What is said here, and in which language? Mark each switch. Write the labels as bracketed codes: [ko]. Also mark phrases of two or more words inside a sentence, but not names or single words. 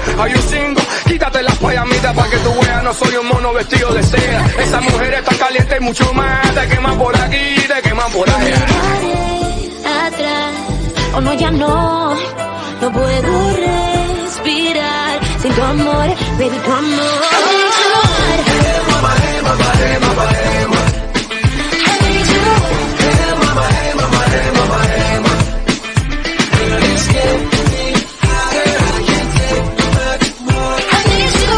[es] Hay un single, quítate las payamitas para que tú veas, no soy un mono vestido de seda. Esa mujer está caliente y mucho más, te queman por aquí, te queman por allá. Atrás, oh no, ya no puedo respirar sin tu amor, baby, tu amor. [en] Hey, mama, hey, mama, hey, mama, hey, mama. Hey, mama, hey, mama, hey, mama, hey, mama. It's getting me higher, I can't take much more. I need you.